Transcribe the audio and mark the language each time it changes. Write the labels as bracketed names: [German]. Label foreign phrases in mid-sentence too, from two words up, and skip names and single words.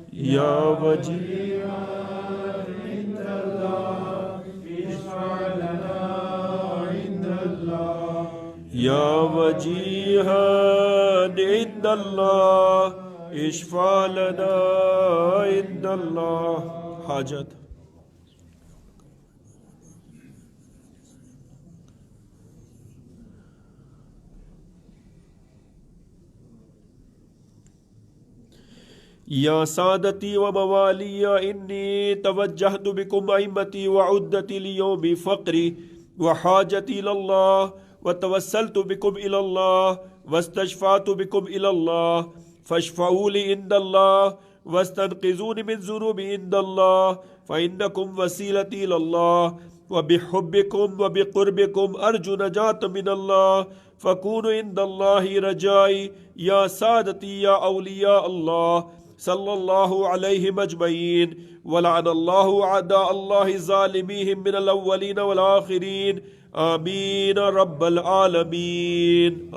[Arabic] یا وجیہا یا وجیہا عند اللہ اشفع لنا عند اللہ. حاجت یا سادتی و موالی انی توجہت بکم ائمتی وعدتی لیوم فقری وحاجتی الاللہ وتوسلت بکم الاللہ واستشفعت بکم الاللہ فاشفعوا لی عند اللہ واستنقذون من ذنوبی عند اللہ فإنکم وسیلتی الاللہ وبحبکم وبقربکم ارجو نجات من اللہ فکونوا عند اللہ رجائی یا سادتی یا اولیاء اللہ صلی اللہ علیہ مجمعین ولعن اللہ اعداء اللہ ظالمیہم من الاولین والآخرین آمین رب العالمین.